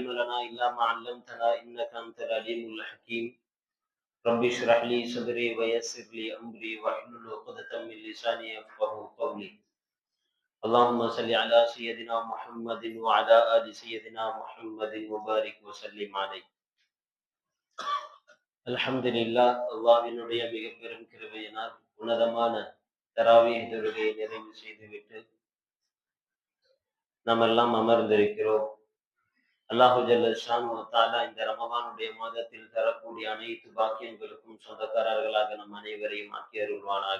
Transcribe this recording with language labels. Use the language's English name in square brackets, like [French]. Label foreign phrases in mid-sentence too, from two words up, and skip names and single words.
[Arabic] لنا إلا ما علمتنا إنك أنت العليم الحكيم رب اشرح لي صدري ويسر لي أمري واحلل عقدة من لساني يفقهوا قولي اللهم صل على سيدنا محمد وعلى آل سيدنا محمد وبارك وسلم عليه [Tamil] அல்ஹம்துலில்லாஹ் அல்லாஹ்வினுடைய மிக பெரும் கிருபையினால் உன்னதமான தராவீஹ் தொழுகையை நிறைவு செய்துவிட்டு நாம் எல்லாம் அமர்ந்திருக்கிறோம். [Arabic] الله جل شأنه وتعالى [Tamil] இந்த ரமலானுடைய மாதத்தில் தரக்கூடிய அனைத்து பாக்கியங்களுக்கும் சொந்தக்காரர்களாக நம் அனைவரையும் ஆக்கி அருள்வானாக.